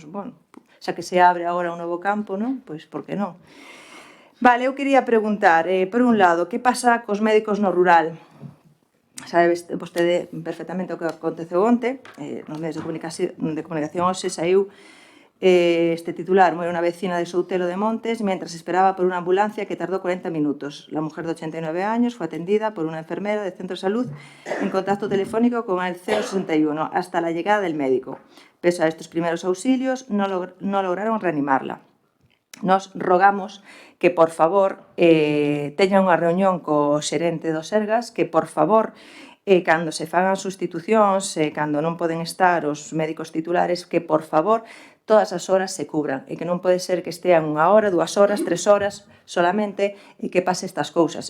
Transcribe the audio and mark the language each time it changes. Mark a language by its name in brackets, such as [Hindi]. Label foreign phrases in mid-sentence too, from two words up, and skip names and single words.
[Galician] Bueno, xa que se abre agora un novo campo, non? Pois por que non? Vale, eu quería preguntar, por un lado, que pasa cos médicos no rural? Sabe vostede perfectamente o que aconteceu onte, nos medios de comunicación hoxe saiu este titular: [Spanish] muere una vecina de Soutelo de Montes mientras esperaba por una ambulancia que tardó 40 minutos. La mujer de 89 años fue atendida por una enfermera del centro de salud en contacto telefónico con el 061 hasta la llegada del médico. Pese a estos primeros auxilios, no lograron reanimarla. [Galician] Nos rogamos que, por favor, teña unha reunión co xerente do Sergas, que, por favor, cando se fagan sustitucións, cando non poden estar os médicos titulares, que, por favor, todas as horas se cubran, e que non pode ser que estean 1 hora, 2 horas, 3 horas solamente e que pase estas cousas.